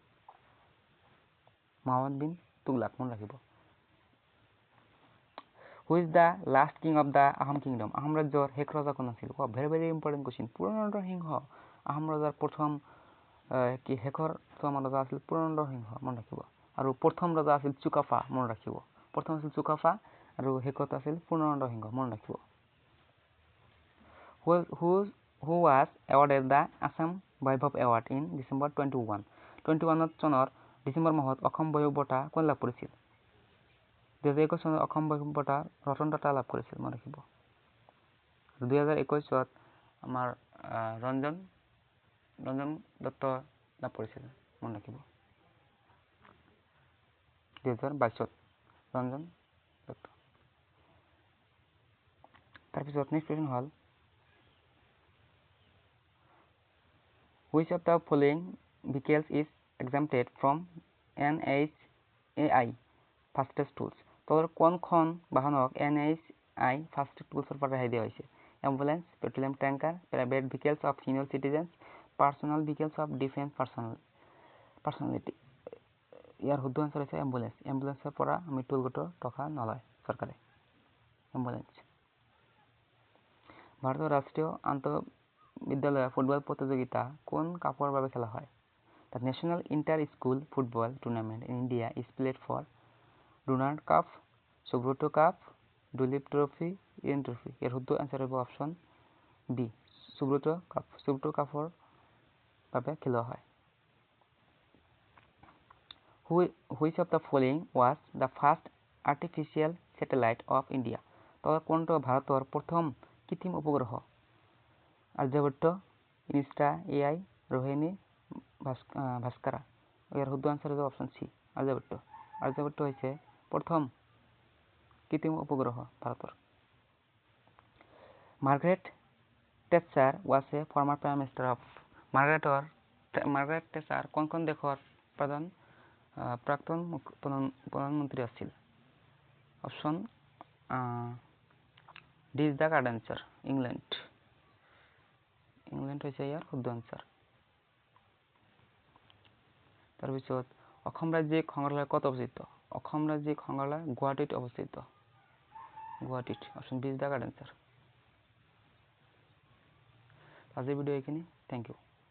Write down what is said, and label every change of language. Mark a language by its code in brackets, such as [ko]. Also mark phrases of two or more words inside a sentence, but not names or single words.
[as] মহম্মদ বিন তুগলাক মন ৰাখিব [en] who is the last king of the Ahom kingdom [as] আহোম ৰাজ্যৰ শেষ ৰজা কোন আছিল [en] very very important question [as] পুৰন্দৰ সিংহ আহোম ৰজাৰ প্ৰথম শেষৰ ৰজা আছিল পুৰন্দৰ সিংহ মন ৰাখিব আৰু প্ৰথম ৰজা আছিল চুকাফা মন ৰাখিব প্ৰথম আছিল চুকাফা আৰু শেষত আছিল পুৰন্দৰ সিংহ মন ৰাখিব [en] who was awarded the Assam Vaibhav Award in December 21 [as] চনৰ ডিচেম্বৰ মাহত অসম বৈভৱ বঁটা কোন লাভ কৰিছিল 2021 চনত অসম বৈভৱ বঁটা ৰতন টাটা লাভ কৰিছিল মন ৰাখিব 2021 চনত আমাৰ ৰঞ্জন দত্ত লাভ কৰিছিল মন ৰাখিব 2022 চনত ৰঞ্জন দত্ত তাৰপিছত [en] next question [as] হ'ল [en] which of the following vehicles is exempted from NHAI fastest tools [as] তলৰ কোনখন বাহনক [en] NHAI fastest tools [as] পৰা ৰেহাই দিয়া হৈছে [en] ambulance petroleum tanker private vehicles of senior citizens personal vehicles of defense personality [as] ইয়াৰ শুদ্ধ আনসাৰ হৈছে এম্বুলেন্সৰ পৰা আমি টুল গোটৰ টকা নলয় চৰকাৰে এম্বুলেন্স ভাৰতৰ ৰাষ্ট্ৰীয় বিদ্যালয় ফুটবল প্ৰতিযোগিতা কোন কাপৰ বাবে খেলা হয় [en] The national inter-school football tournament in India is played for Durand Cup, Subroto Cup, Dulip Trophy, Ian Trophy. [as] ইয়াৰ শুদ্ধ আনসাৰ হ'ব [en] option B [as] সুব্রতো কাপৰ বাবে খেলা হয় [en] Which of the following was the first artificial satellite of India [as] তলৰ কোনটো ভাৰতৰ প্ৰথম কৃত্ৰিম উপগ্ৰহ আৰ্যভট্ট ইনষ্টা এআই ৰোহিণী ভাস্কৰা ইয়াৰ শুদ্ধ আনসাৰ হ'ব [en] option C [as] আৰ্যভট্ট হৈছে প্ৰথম কৃত্ৰিম উপগ্ৰহ ভাৰতৰ মাৰ্গাৰেট টেটচাৰ [en] was a former prime minister of [as] মাৰ্গাৰেট টেটচাৰ কোনখন দেশৰ প্ৰাক্তন প্ৰধানমন্ত্ৰী আছিল অপশ্যন [en] D is the correct answer [as] ইংলেণ্ড হৈছে ইয়াৰ শুদ্ধ আনসাৰ তাৰপিছত অসম ৰাজ্যিক সংগ্ৰহালয় ক'ত অৱস্থিত অসম ৰাজ্যিক সংগ্ৰহালয় গুৱাহাটীত অৱস্থিত [en] option B is the correct answer [as] আজিৰ ভিডিঅ' এইখিনি [en] thank you